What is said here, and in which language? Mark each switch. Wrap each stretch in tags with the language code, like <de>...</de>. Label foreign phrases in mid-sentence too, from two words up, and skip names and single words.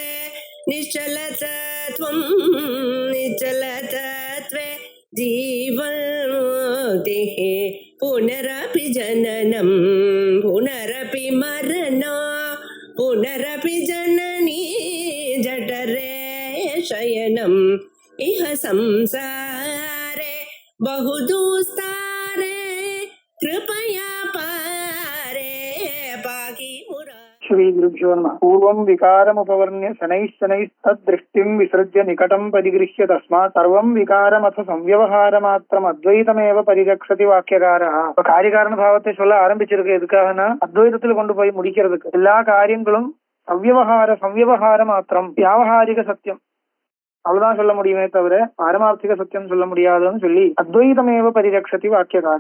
<sa>निश्चलतत्वं निश्चलतत्वे जीवन्मुक्तिः पुनरपि जननं पुनरपि मरणं पुनरपि जननी जठरे शयनम् इह संसारे बहुदुस्तारे कृपया पारे पाहि मुरा। श्री गुरुभ्यो नमः। पूर्वं विकारमुपवर्ण्य शनैश्शनैस्तद्दृष्टिं विसृज्य निकटं परिगृह्य तस्मात् सर्वं विकारमथ संव्यवहारमात्रम् अद्वैतमेव परिरक्षति வாக்கியகாரः.</sa> <ta>காரியகாரண பாவத்தை சொல்ல ஆரம்பிச்சிருக்கு. எதுக்காகனா அத்வைதத்தில் கொண்டு போய் முடிக்கிறதுக்கு. எல்லா காரியங்களும் சவ்யவகார மாத்திரம், வியாவகாரிக சத்தியம் அவ்வளவுதான் சொல்ல முடியுமே தவிர பாரமார்த்திக சத்தியம் சொல்ல முடியாதுன்னு சொல்லி</ta> <sa>अद्वैतमेव परिरक्षति वाक्यकारः.</sa>